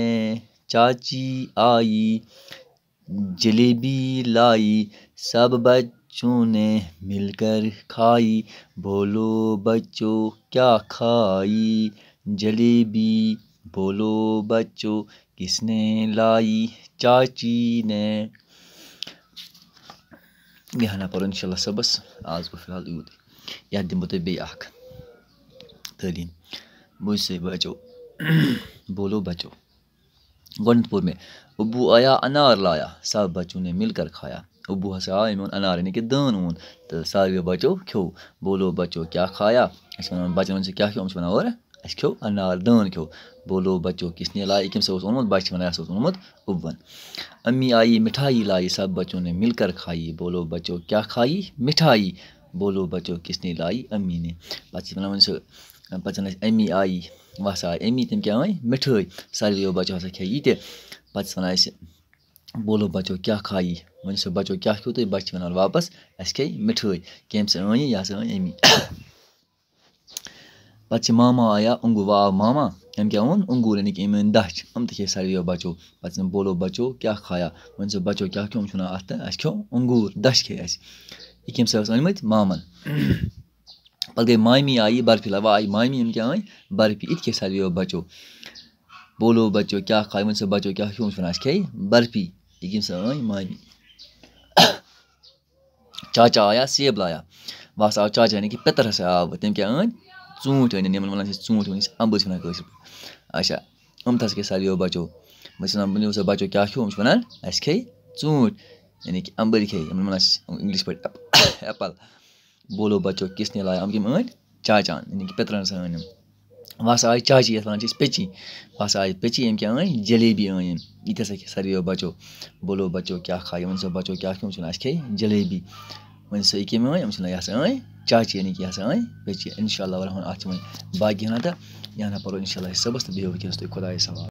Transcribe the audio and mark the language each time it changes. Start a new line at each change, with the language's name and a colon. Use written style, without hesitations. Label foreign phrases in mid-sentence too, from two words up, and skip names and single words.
Urdu: چاچی آئی جلیبی لائی سب بچوں نے مل کر کھائی. بولو بچوں کیا کھائی؟ جلیبی. بولو بچوں کس نے لائی؟ چاچی نے.
Kashmiri: یہاں پرو انشاءاللہ صبس. آز گو فی الحال یوت. یتھ دِمو تۄہہِ بیٚیہِ اکھ تعلیٖم. بوٗزِو سا بچو. بولو بچو. گۄڈنیٚتھ پوٚر مےٚ
Urdu: ابو آیا انار لایا سب بچوں نے مل کر کھایا.
Kashmiri: ابو ہسا آو أمۍ اوٚن انار یعنی کہِ دٲن اوٚن تہٕ ساروِیو بچو کھیوٚو.
Urdu: بولو بچو کیا کھایا؟
Kashmiri: أسۍ وَنان بچن ووٚن ژےٚ کیٛاہ کھیوٚو؟ یِم چھِ وَنان اورٕ اَسہِ کھیوٚو انار دٲن کھیوٚو.
Urdu: بولو بچو کس نے لایا؟
Kashmiri: کٔمۍ سا اوس اوٚنمُت؟ بچہٕ چھِ وَنان یہِ ہسا اوس اوٚنمُت ابوٗوَن.
Urdu: امی آئی مٹھائی لائی سب بچوں نے مل کر کھائی. بولو بچو کیا کھائی؟ مٹھائی. بولو بچو کس نے لائی؟ امی نے.
Kashmiri: پتہٕ چھِ وَنان وۄنۍ سُہ پتہٕ چھِ وَنان أسۍ
Urdu: امی آئی
Kashmiri: وۄنۍ ہسا آیہِ امی تٔمۍ کیٛاہ أنۍ؟ مِٹھٲے. ساروِیو بچو ہسا کھیٚیہِ یہِ تہِ. پتہٕ چھِ وَنان أسۍ
Urdu: بولو بچو کیا کھائی؟
Kashmiri: وۄنۍ سُہ بچو کیٛاہ کھیوٚو تہٕ بچہٕ چھِ وَنان واپس اَسہِ کھیٚیہِ مِٹھٲے. کٔمۍ سا أنۍ یہِ؟ یہِ ہسا أنۍ امی. پتہٕ چھِ
Urdu: ماما آیا
Kashmiri: انگور. وۄنۍ آو ماما أمۍ کیٛاہ اوٚن؟ انگور یعنی کہِ أمۍ أنۍ دَچھ. یِم تہِ کھیٚیہِ ساروِیو بچو. پتہٕ چھِ
Urdu: بولو بچو کیا کھایا؟
Kashmiri: وۄنۍ سُہ بچو کیٛاہ کھیوٚو؟ یِم چھِ وَنان اَتھ تہٕ اَسہِ کھیوٚو انگور دَچھ کھیٚیہِ اَسہِ. یہِ کٔمۍ سا ٲسۍ أنۍمٕتۍ؟ مامن. پتہٕ گٔے مامی آیہِ برفی لاگہِ. وۄنۍ آیہِ مامی أمۍ کیٛاہ أنۍ؟ برفی. یہِ تہِ کھیٚیہِ ساروِیو بچو.
Urdu: بولو بچو کیا کھایا؟
Kashmiri: وۄنۍ سُہ بچو کیٛاہ کھیوٚو؟ یِم چھِ وَنان اَسہِ کھیٚیہِ برفی. یہِ کٔمۍ سا أنۍ؟ مامی.
Urdu: چاچا آیا سیب لایا.
Kashmiri: وۄنۍ ہسا آو چاچا یعنی کہِ پِتٕر ہسا آو. تٔمۍ کیٛاہ أنۍ؟ ژوٗنٛٹھۍ أنۍ. یِمن وَنان چھِ أسۍ ژوٗنٛٹھۍ أنۍ. اَمبٕر چھِ وَنان کٲشِر پٲٹھۍ. اچھا یِم تہِ ہسا کھیٚیہِ ساروِیو بچو. بہٕ چھُس وَنان ؤنِو سا بچو کیٛاہ کھیوٚو؟ یِم چھِ وَنان اَسہِ کھیٚیہِ ژوٗنٛٹھۍ یعنی کہِ اَمبٕرۍ کھیٚیہِ. یِمن وَنان چھِ اِنگلِش پٲٹھۍ ایپل.
Urdu: بولو بچو کس نے لایا؟
Kashmiri: یِم کٔمۍ أنۍ؟ چاچان یعنی کہِ پِترن ہسا أنۍ یِم. وۄنۍ ہسا آیہِ چاچی یَتھ وَنان چھِ أسۍ پیٚچی. وۄنۍ ہسا آیہِ پیٚچی. أمۍ کیٛاہ أنۍ؟ جلیبی أنۍ أمۍ. یہِ تہِ ہسا کھیٚیہِ ساروِیو بچو.
Urdu: بولو بچو کیا کھایا؟
Kashmiri: وۄنۍ سا بچو کیٛاہ کھیوٚو؟ یِم چھِ وَنان اَسہِ کھیٚیہِ جلیبی. وۄنۍ سا یہِ کٔمۍ أنۍ؟ یِم چھِ وَنان یہِ ہسا أنۍ چاچی یعنی کہِ یہِ ہسا أنۍ پیٚچی.
Arabic: اِنشاء اللہ الرحمٰن
Kashmiri: اَتھ چھِ وۄنۍ باقٕے ہنا تہٕ یہِ ہنا پَرو
Arabic: اِنشاء اللہ
Kashmiri: صبُحس تہٕ بیٚہو وٕنکیٚنَس تُہۍ خۄدایَس حوالہٕ.